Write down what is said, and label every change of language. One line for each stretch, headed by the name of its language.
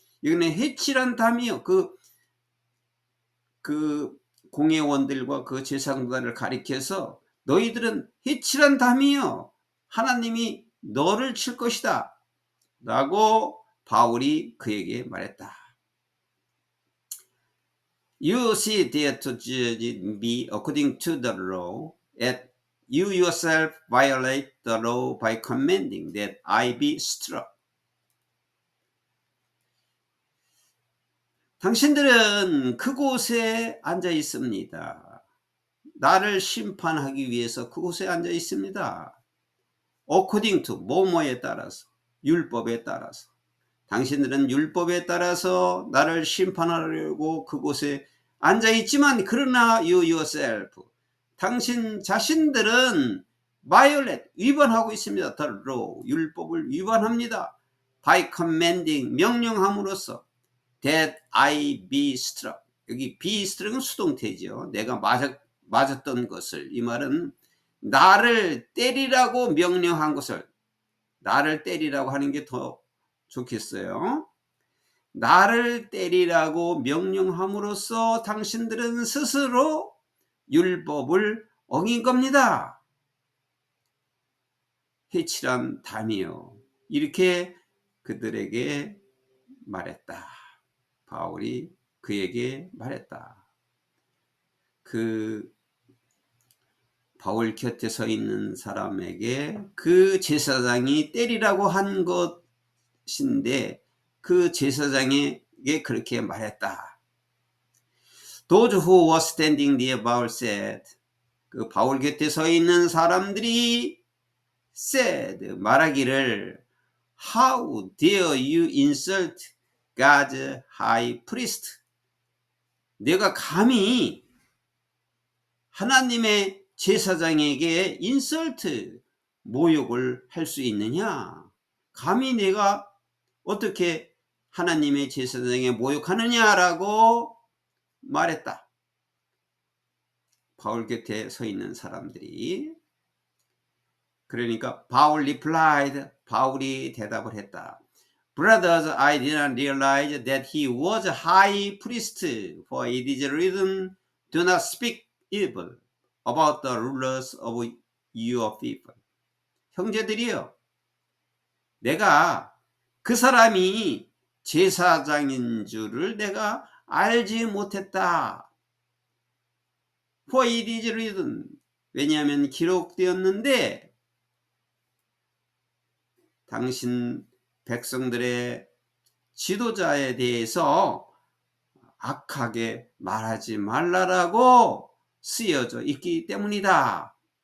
Korean: 이거는 해치란 담이요, 그 공회원들과 그 제사장들을 가리켜서 너희들은 해치란 담이요, 하나님이 너를 칠 것이다 라고 바울이 그에게 말했다.
English: You see there to judge me according to the law, and you yourself violate the law by commanding that I be struck.
Korean: 당신들은 그곳에 앉아 있습니다. 나를 심판하기 위해서 그곳에 앉아 있습니다. according to, 뭐뭐에 따라서, 율법에 따라서. 당신들은 율법에 따라서 나를 심판하려고 그곳에 앉아 있지만, 그러나
English: you yourself,
Korean: 당신 자신들은 violate, 위반하고 있습니다.
English: the law,
Korean: 율법을 위반합니다.
English: by commanding,
Korean: 명령함으로써
English: that I be struck.
Korean: 여기 be struck은 수동태죠. 내가 맞았던 것을, 이 말은 나를 때리라고 명령한 것을, 나를 때리라고 하는 게 더 좋겠어요. 나를 때리라고 명령함으로써 당신들은 스스로 율법을 어긴 겁니다. 해치란 담이요, 이렇게 그들에게 말했다. 바울이 그에게 말했다. 그 바울 곁에 서 있는 사람에게 그 제사장이 때리라고 한 것인데, 그 제사장에게 그렇게 말했다.
English: Those who were standing near Paul said,
Korean: 그 바울 곁에 서 있는 사람들이
English: said,
Korean: 말하기를,
English: How dare you insult God's high priest?
Korean: 내가 감히 하나님의 제사장에게 인설트, 모욕을 할 수 있느냐? 감히 내가 어떻게 하나님의 제사장에 모욕하느냐라고 말했다. 바울 곁에 서 있는 사람들이. 그러니까 바울
English: replied,
Korean: 바울이 대답을 했다.
English: Brothers, I did not realize that he was a high priest, for it is written, do not speak evil about the rulers of your people.
Korean: 형제들이여, 내가 그 사람이 제사장인 줄을 내가 알지 못했다.
English: For it is written,
Korean: 왜냐하면 기록되었는데, 당신 백성들의 지도자에 대해서 악하게 말하지 말라라고 쓰여져 있기 때문이다.